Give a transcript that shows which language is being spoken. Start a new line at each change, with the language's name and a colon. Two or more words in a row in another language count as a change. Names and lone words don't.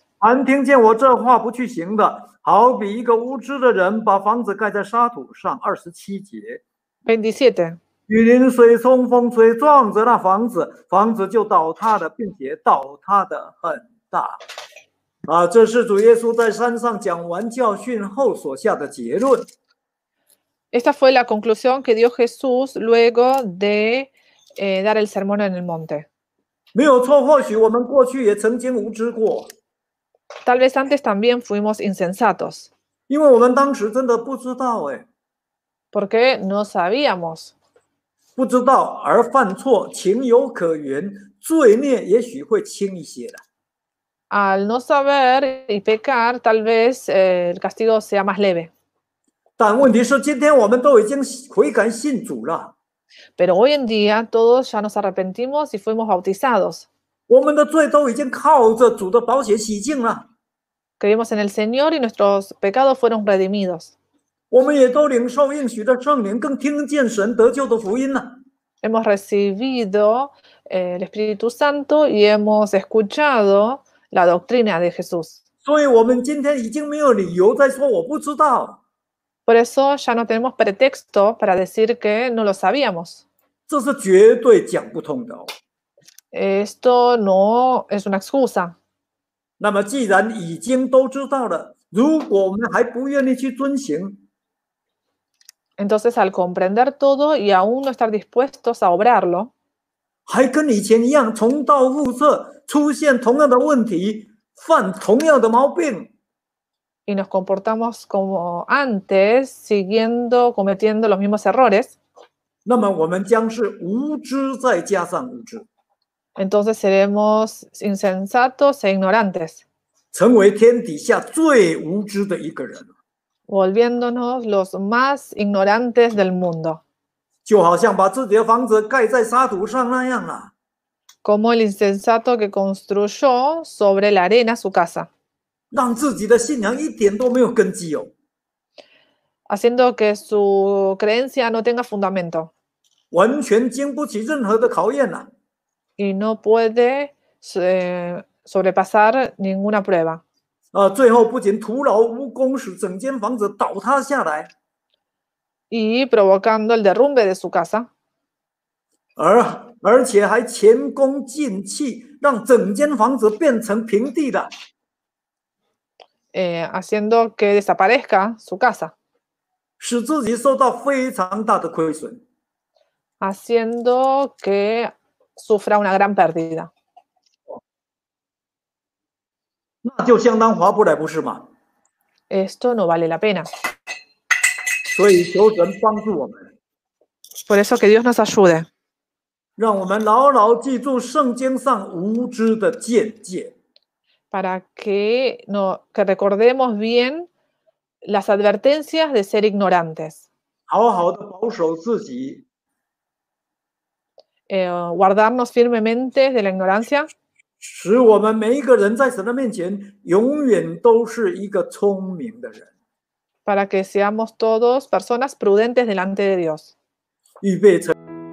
Chinese: 凡听见我这话不去行的，好比一个无知的人把房子盖在沙土上。27节。 27. 雨淋、水冲、风吹，撞着那房子，房子就倒塌了，并且倒塌的很大。这是主耶稣在山上讲完教训后所下的结论。
Spanish: Esta fue la conclusión que dio Jesús luego de dar el sermón en el monte.
Chinese: 没有错，或许我们过去也曾经无知过，
Spanish: Tal vez antes también fuimos insensatos,
Chinese: 因为我们当时真的不知道，
Spanish: porque no sabíamos.
Chinese: 不知道而犯错，情有可原，罪孽也许会轻一些的。
Spanish: Al no saber y pecar, tal vez el castigo sea más leve.
Chinese: 但问题是，今天我们都已经悔改信主了，
Spanish: Pero hoy en día todos ya nos arrepentimos y fuimos bautizados.
Chinese: 我们的罪都已经靠着主的宝血洗净了，
Spanish: Creímos en el Señor y nuestros pecados fueron redimidos.
Chinese: 我们也都领受应许的圣灵，更听见神得救的福音了。
Spanish: Hemos recibido el Espíritu Santo y hemos escuchado la doctrina de Jesús.
Chinese: 所以，我们今天已经没有理由再说我不知道，
Spanish: Por eso ya no tenemos pretexto para decir que no lo sabíamos.
Chinese: 这是绝对讲不通的。
Spanish: Esto no es una excusa.
Chinese: 那么，既然已经都知道了，如果我们还不愿意去遵行，
Spanish: Entonces, al comprender todo y aún no estar dispuestos a obrarlo,
Chinese: 还跟以前一样重蹈覆辙，出现同样的问题，犯同样的毛病，
Spanish: y nos comportamos como antes, cometiendo los mismos errores,
Chinese: 那么我们将是无知再加上无知，
Spanish: entonces seremos insensatos e ignorantes,
Chinese: 成为天底下最无知的一个人，
Spanish: volviéndonos los más ignorantes del mundo,
Chinese: 就好像把自己的房子盖在沙土上那样了。
Spanish: como el insensato que construyó sobre la arena su casa,
Chinese: 让自己的信仰一点都没有根基哦，
Spanish: haciendo que su creencia no tenga fundamento
Chinese: 完全经不起任何的考验了。
Spanish: y no puede sobrepasar ninguna prueba.
Chinese: 最后不仅徒劳无功，使整间房子倒塌下来，
Spanish: y provocando el derrumbe de su casa,
Chinese: 而且还前功尽弃，让整间房子变成平地的。
Spanish: haciendo que desaparezca su casa,
Chinese: 使自己受到非常大的亏损。
Spanish: haciendo que sufra una gran pérdida.
Chinese: 那就相当划不来，不是吗？
Spanish: Esto no vale la pena.
Chinese: 所以求神帮助我们，
Spanish: Por eso que Dios nos ayude,
Chinese: 让我们牢牢记住圣经上无知的见解，
Spanish: para que recordemos bien las advertencias de ser ignorantes,
Chinese: 好好的保守自己，
Spanish: guardarnos firmemente de la ignorancia,
Chinese: 使我们每一个人在神的面前永远都是一个聪明的人。
Spanish: para que seamos todos personas prudentes delante de Dios.
Chinese: 预备成